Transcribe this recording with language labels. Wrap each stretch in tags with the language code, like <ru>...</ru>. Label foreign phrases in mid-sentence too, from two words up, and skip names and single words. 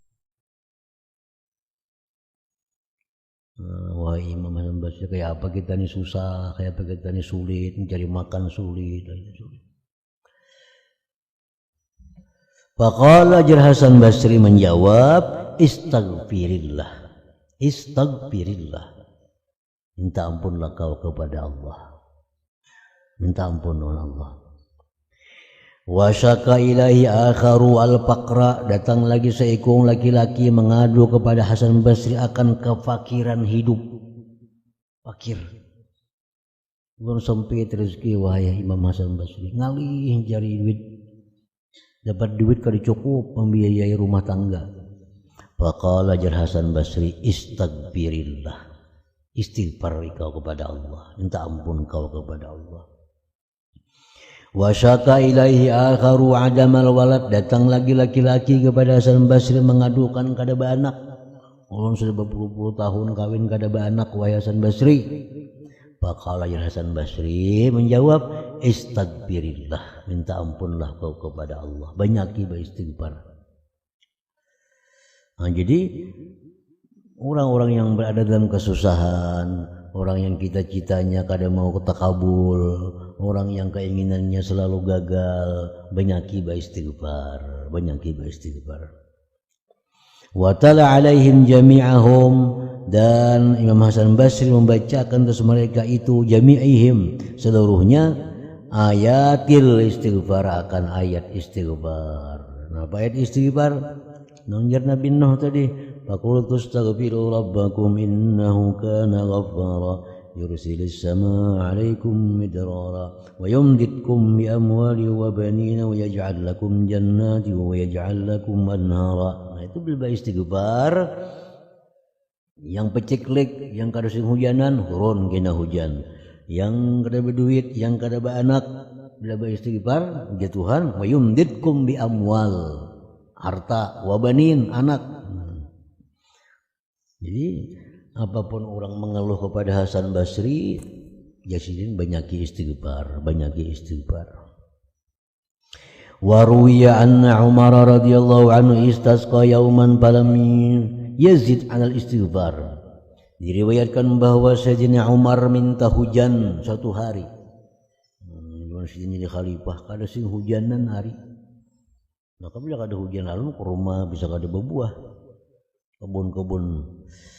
<bjn>Wah, Imam Hasan Basri, kayak apa kita ini susah, kayak apa kita ini sulit, mencari makan sulit. Faqala Hasan Basri menjawab, istaghfirillah, minta ampunlah kau kepada Allah, minta ampun oleh Allah.</bjn> <ar>وشكا إليه آخر الفقر,</ar> <bjn>datang lagi seekor laki-laki mengadu kepada Hasan Basri akan kefakiran hidup, fakir, belum sempit rezeki. Wahai Imam Hasan Basri, ngalih cari duit, dapat duit kada cukup membiayai rumah tangga. Faqala Hasan Basri, istaghfirillah, istighfar kau kepada Allah, minta ampun kau kepada Allah.</bjn> <ar>وشكا إليه آخر عدم الولد,</ar> <bjn>datang lagi laki-laki kepada Hasan Basri mengadukan kada beranak. Orang sudah berpuluh-puluh tahun kawin kada beranak, wahai Hasan Basri. Faqala Hasan Basri menjawab, istaghfirillah, minta ampunlah kau kepada Allah, banyaki beristighfar. Nah, jadi orang-orang yang berada dalam kesusahan, orang yang cita-citanya kadang mau ketakabul, orang yang keinginannya selalu gagal, banyaki beristighfar,</bjn> <ar>وتلا عليهم جميعهم,</ar> <bjn>dan Imam Hasan Basri membacakan atas mereka itu jami'ihim, seluruhnya,</bjn> <ar>آية الاستغفار,</ar> <bjn>akan ayat istighfar. Nah, ayat istighfar nonjar Nabi Nuh tadi,</bjn> <ar>فقلت استغفروا ربكم إنه كان غفارا يرسل السماء عليكم مدرارا ويمددكم بأموال وبنين ويجعل لكم جنات ويجعل لكم أنهارا.</ar> <bjn>Nah, itu bila istighfar yang peciklik, yang kada sing hujanan, turun kena hujan. Yang kada berduit, yang kada beranak, bila istighfar, ya Tuhan,</bjn> <ar>ويمددكم بأموال,</ar> <bjn>harta, wabanin, anak. Jadi apapun orang mengeluh kepada Hasan Basri, jasidin banyaki istighfar.</bjn> <ar>وروي أن عمر رضي الله عنه استسقى يوما فلم يزد على الاستغفار.</ar> <bjn>Diriwayatkan bahwa Sayyidina Umar minta hujan satu hari. Jadi khalifah kada sing hujanan hari. Maka bila kada hujan lalu ke rumah bisa kada berbuah.</bjn>